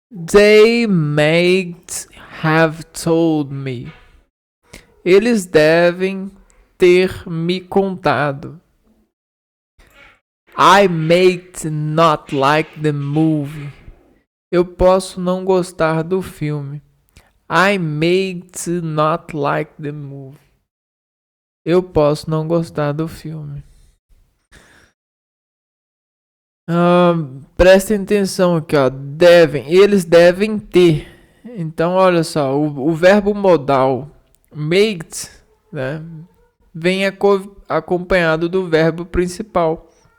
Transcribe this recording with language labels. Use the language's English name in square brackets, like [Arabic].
[English] They might have told me. [Portuguese] Eles devem ter me contado. [English] I might not like the movie. [Portuguese] Eu posso não gostar do filme. [English] I might not like the movie. [Portuguese] Eu posso não gostar do filme. Prestem atenção aqui, ó. Eles devem ter. Então, olha só, o verbo modal made, né, vem acompanhado do verbo principal.